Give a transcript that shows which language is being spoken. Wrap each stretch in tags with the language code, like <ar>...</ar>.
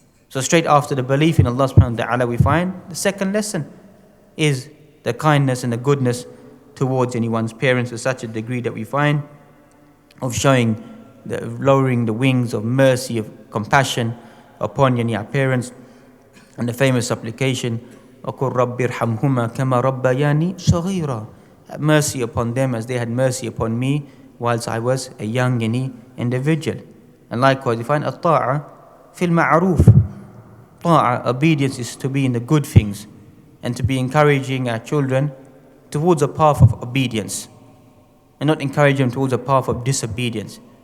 <en>So straight after the belief in Allah subhanahu wa ta'ala, we find the second lesson is the kindness and the goodness towards anyone's parents to such a degree that we find of showing lowering the wings of mercy, of compassion upon our parents. And the famous supplication,</en> <ar>وَقُلْ رَبِّ ارْحَمْهُمَا كَمَا رَبَّيَانِي صَغِيرًا.</ar> <en>Have mercy upon them as they had mercy upon me whilst I was a young individual. And likewise we find</en> <ar>الطاعة في المعروف.</ar> <en>Ta'ah, obedience, is to be in the good things and to be encouraging our children towards a path of obedience and not encourage them towards a path of disobedience.</en>